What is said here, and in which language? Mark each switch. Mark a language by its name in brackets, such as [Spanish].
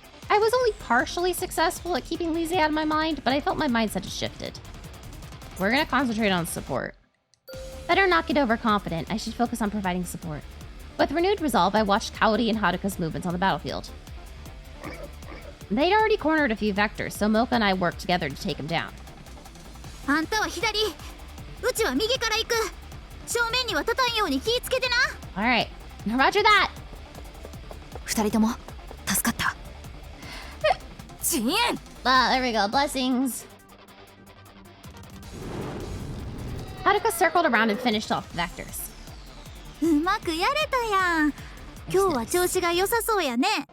[English] I was only partially successful at keeping Lise out of my mind, but I felt my mindset had shifted. We're gonna concentrate on support. Better not get overconfident. I should focus on providing support. With renewed resolve, I watched Kaori and Haruka's movements on the battlefield. They'd already cornered a few vectors, so Mocha and I worked together to take them down. [Japanese] あんたは左、うちは右から行く。正面には立たんように気ぃつけてな。 [English] Alright, roger that! [Japanese] 二人とも助かった。遅延。 [English] There we go, blessings. Haruka circled around and finished off the vectors. [Japanese] うまくやれたやん。今日は調子が良さそうやね。